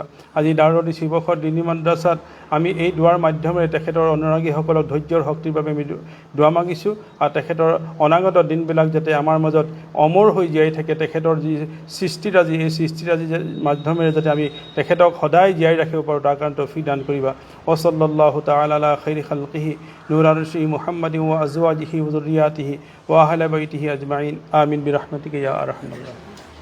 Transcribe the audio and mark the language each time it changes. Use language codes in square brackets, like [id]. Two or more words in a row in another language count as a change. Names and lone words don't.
[as] আজি দাৰুল শিৱসাগৰ দিনী মাদ্ৰাছাত আমি এই দুৱাৰ মাধ্যমেৰে তেখেতৰ অনুৰাগীসকলক ধৈৰ্যৰ শক্তিৰ বাবে আমি দোৱা মাগিছোঁ, আৰু তেখেতৰ অনাগত দিনবিলাক যাতে আমাৰ মাজত অমৰ হৈ জীয়াই থাকে। তেখেতৰ যি সৃষ্টিৰাজি, এই সৃষ্টিৰাজিৰ মাধ্যমেৰে যাতে আমি তেখেতক সদায় জীয়াই ৰাখিব পাৰোঁ, তাৰ কাৰণে তৌফিক দান কৰিবা। [ar] وصلى الله تعالى على خير خلقه نور عرش محمد و أزواجه و ذرياته و أهل بيته أجمعين آمين برحمتك يا أرحم الراحمين.